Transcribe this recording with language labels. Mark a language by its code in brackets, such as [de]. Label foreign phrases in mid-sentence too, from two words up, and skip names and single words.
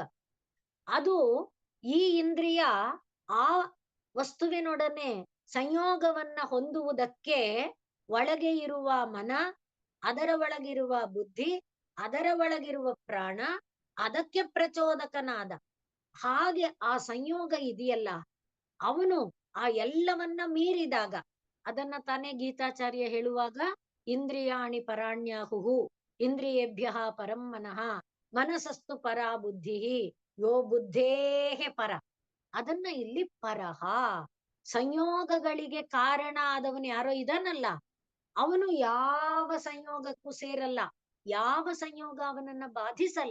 [kn] ಅದು ಈ ಇಂದ್ರಿಯ ಆ ವಸ್ತುವಿನೊಡನೆ ಸಂಯೋಗವನ್ನ ಹೊಂದುವುದಕ್ಕೆ ಒಳಗೆ ಇರುವ ಮನ, ಅದರ ಒಳಗಿರುವ ಬುದ್ಧಿ, ಅದರ ಒಳಗಿರುವ ಪ್ರಾಣ, ಅದಕ್ಕೆ ಪ್ರಚೋದಕನಾದ ಹಾಗೆ ಆ ಸಂಯೋಗ ಇದೆಯಲ್ಲ, ಅವನು ಆ ಎಲ್ಲವನ್ನ ಮೀರಿದಾಗ, ಅದನ್ನ ತಾನೇ ಗೀತಾಚಾರ್ಯ ಹೇಳುವಾಗ [sa] ಇಂದ್ರಿಯಾಣಿ ಪರಾಣ್ಯಾಹುಹು ಇಂದ್ರಿಯೇಭ್ಯ ಪರಂ ಮನಃ ಮನಸಸ್ತು ಪರಾ ಬುದ್ಧಿ ಯೋ ಬುದ್ಧೇಹೆ ಪರ. [kn] ಅದನ್ನ ಇಲ್ಲಿ ಪರಹ, ಸಂಯೋಗಗಳಿಗೆ ಕಾರಣ ಆದವನು ಯಾರೋ ಇದನ್ನಲ್ಲ, ಅವನು ಯಾವ ಸಂಯೋಗಕ್ಕೂ ಸೇರಲ್ಲ, ಯಾವ ಸಂಯೋಗ ಅವನನ್ನ ಬಾಧಿಸಲ್ಲ.